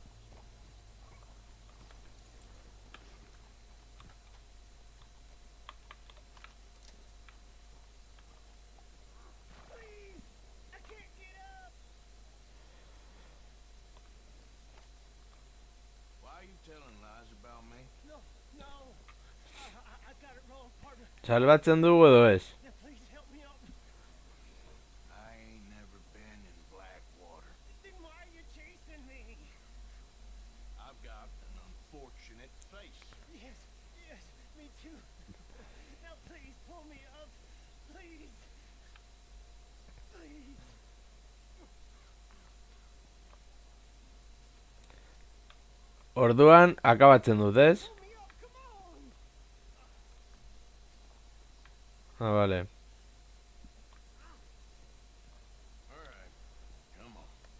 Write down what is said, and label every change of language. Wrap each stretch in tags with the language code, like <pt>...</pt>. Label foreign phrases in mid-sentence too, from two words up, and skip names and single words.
<en>Please, I can't get up. Why are you telling lies about me? No. I got it wrong, partner.</en> <eu>Salbatzen dugu edo ez?</eu> <en>Now, please help me out. I ain't never been in Blackwater. Then why are you chasing me? I've got an unfortunate face. Yes, me too. Now, please pull me up. Please. Please.</en> <eu>Orduan, akabatzen dut, ez?</eu> <en>Pull me up, come on.</en> <eu>Ah, vale.</eu> <en>All right, come on.</en>